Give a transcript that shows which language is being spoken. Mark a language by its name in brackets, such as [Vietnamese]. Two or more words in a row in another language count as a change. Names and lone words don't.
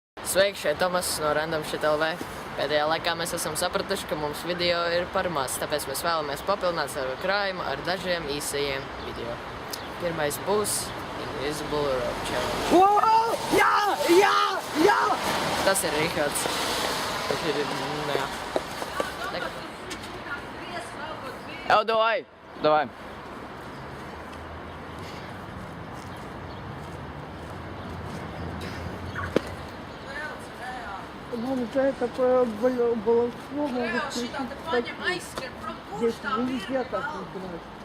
[Latvian] Sveiki, šeit Tomas no Random Shit LV. Pēdējā laikā mēs esam sapratuši, ka mums video ir par maz, tāpēc mēs vēlamies papildināt savu krājumu ar dažiem īsajiem video. Pirmais būs [English] Invisible Rope Challenge. [Latvian] Wow! Jā! Jā! Jā! Tas ir Rihards. Tas ir, jā. Evo, [Russian] давай! Давай. Мам, за такое баловство могут включить такие. Здесь нельзя так играть.